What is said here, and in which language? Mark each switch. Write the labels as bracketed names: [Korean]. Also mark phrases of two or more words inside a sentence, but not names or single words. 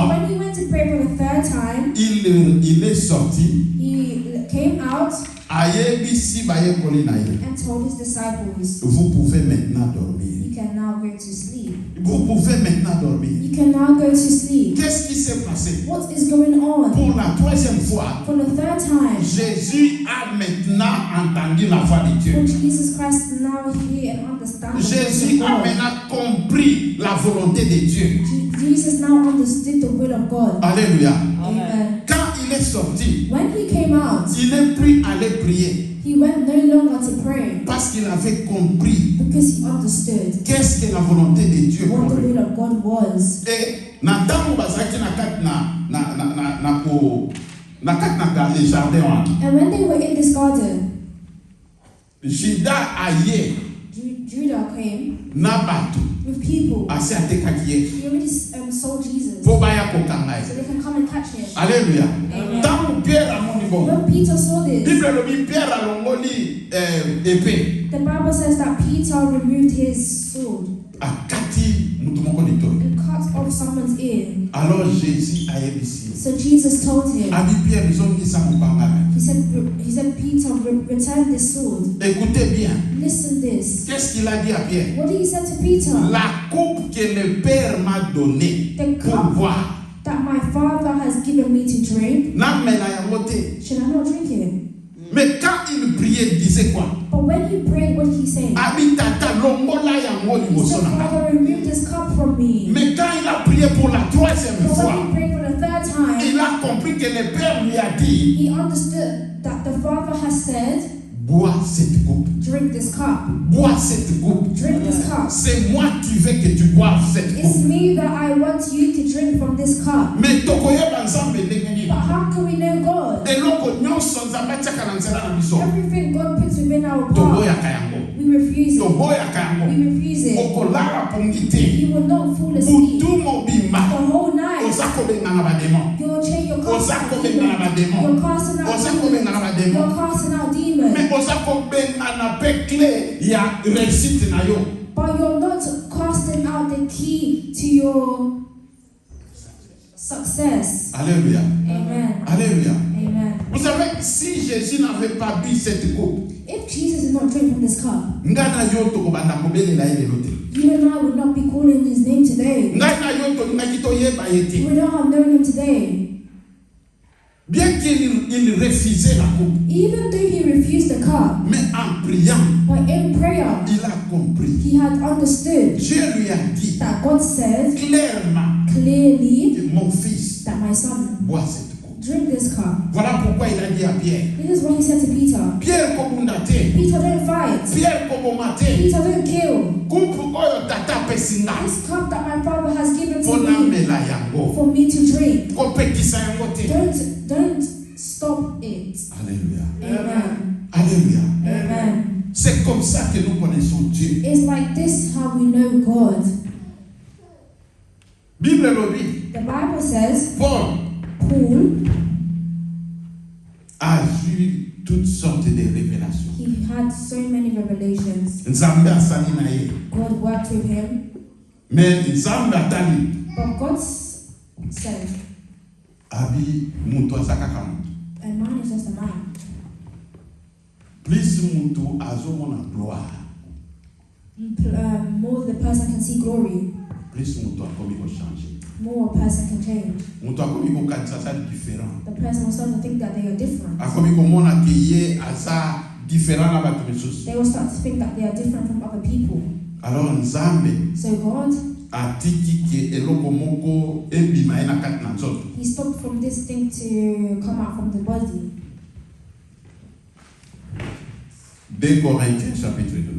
[English] When he went to pray for the 3rd time, [French] il est sorti. [English] he came out [Lingala] Ayebisi bayekoli na ye. [English] and told his disciples, [French] Vous pouvez maintenant dormir. [English] you can now go to sleep. [French] Vous pouvez maintenant dormir. [English] You can now go to sleep. [French] Qu'est-ce qui s'est passé? [English] What is going on? [French] Pour la 3e fois, [English] For the 3rd time, [French] Jésus a maintenant entendu la voix de Dieu. [English] for Jesus Christ now hear and understand the Jésus will a of God. [French] maintenant compris la volonté de Dieu. [English] Jesus now understood the will of God. [French] Alléluia. [English] Amen. [French] Quand il est sorti, [English] When he came out, [French] il n'est plus allé prier [English] he went no longer to pray [French] parce qu'il avait compris [English] because he understood [French] qu'est-ce que la volonté de Dieu pour [English] what the [French] lui. [English] will of God was. [Lingala] Et na ntango bazalaki na kati na kati na jardin wana, [English] And when they were in this garden, [Lingala] Juda aye [English] Judah came [Lingala] na bato [English] with people. [Lingala] asi atekaki ye [English] He already sold Jesus [Lingala] mpo baya kokanga [English] so [Lingala] ye. [English] they can come and catch him. [French] Alléluia. [English] Amen. [Lingala] Ntango Pierre amoni bongo, [English] When Peter saw this, [Lingala] Bible elobi Pierre alongoli épée [English] the Bible says that Peter removed his sword [Lingala] akati mutu moko litoi. [English] and cut off someone's ear. [Lingala] Alors Jésus ayebisi ye. [English] So Jesus told him, [Lingala] Abi Pierre zongisa mopanga na. [English] he said, Peter, return this sword. [French] Écoutez bien. [English] Listen this. [French] Qu'est-ce qu'il a dit à Pierre? [English] What did he say to Peter? [French] La coupe que le Père m'a donnée [English] The [French] pour [English] cup [French] boire. [English] that my Father has given me to drink, [Lingala] Namela yango te. [English] should I not drink it? [French] Mais quand il priait, il disait quoi? [English] But when he prayed, what did he say? [Lingala] Abi tata longola yango [English] He [Lingala] liboso [English] said, [Lingala] na ngai. [English] Father, remove this cup from me. [French] Mais quand il a prié pour la 3e [English] But when [French] fois, [English] he prayed for the 3rd time, [French] il a compris que le Père lui a dit, [English] he understood that the Father has said, [French] bois cette coupe. [English] drink this cup. [French] Bois cette coupe. [English] Drink this cup. [French] C'est moi qui veux que tu boives cette [English] It's [French] coupe. [English] me that I want you to drink from this cup. [Lingala] Mais tokoyeba nzambe ndenge nini? [English] But how can we know God? [Lingala] Eloko nyonso nzambe atiaka na nzela na biso. [English] Everything God puts within our path, [Lingala] Toboyaka yango. [English] we refuse it. [Lingala] Toboyaka yango. [English] We refuse it. [Lingala] Okolala pongi te. [English] You will not fall asleep. [Lingala] Butu mobimba. [English] The whole night, [Lingala] Oza kobenga na bademon. [English] you're casting [Lingala] Oza [English] out [Lingala] kobenga na [English] demons. [Lingala] bademon. [English] You're casting out [Lingala] Oza kobenga na [English] demons. [Lingala] bademon. [English] You're casting out demons. [Lingala] Mais oza kobenga na pe clé ya réussite na yo. [English] But you're not casting out the key to your success. [French] Alléluia. [English] Amen. [French] Alléluia. [English] Amen. [French] Vous savez, si Jésus n'avait pas bu cette coupe, [English] If Jesus did not drink from this cup, [Lingala] ngai na yo tokobanda kobelela ye lelo te. [English] you and I would not be calling his name today. [Lingala] Ngai na yo tolingaki toyeba ye [English] We [Lingala] te. [English] would not have known him today. [French] Bien qu'il refusait la coupe, [English] Even though he refused the cup, [French] mais en priant, [English] but in prayer, [French] il a compris. [English] he had understood [French] Dieu lui a dit [English] that God said [French] clairement [English] clearly [French] que mon fils [English] that my son, [French] boit cette coupe. [English] drink this cup. [French] Voilà pourquoi il a dit à Pierre, [English] This is what he said to Peter. [Lingala] Pierre kobunda te, [English] Peter, don't fight. [Lingala] Pierre koboma te, [English] Peter, don't kill. [Lingala] coupe oyo tata apesi nga [English] This cup that my Father has given [Lingala] mpo [English] to me [Lingala] namela yango, [English] for me to drink. [Lingala] kopekisa yango te. [English] Don't stop it. [French] Alléluia. [English] Amen. [French] C'est comme ça que nous connaissons Dieu. [English] It's like this how we know God. [French] Bible le dit, [English] The Bible says Paul Paul, [French] a eu toutes sortes de révélations. [English] he had so many revelations. [Lingala] Nzambe asali na ye. [English] God worked with him, [Lingala] Mais Nzambe atali [English] but God said, [Lingala] abi mutu azakaka mutu. [English] a man is just a man. [Lingala] Plus mutu azomona gloire, [English] More the person can see glory, [Lingala] plus mutu akomi ko changer. [English] more a person can change. [Lingala] Mutu akomi ko kanisa sa différent. [English] The person will start to think that they are different. [Lingala] Akomi ko mona ke ye aza différent na bato mosusu. [English] They will start to think that they are different from other people. [Lingala] Alors Nzambe [English] So God, [Lingala] atiki ke eloko moko ebima ye na kati na nzoto. [English] he stopped from this thing to come out from the body. [French] 2 Corinthiens chapitre 12.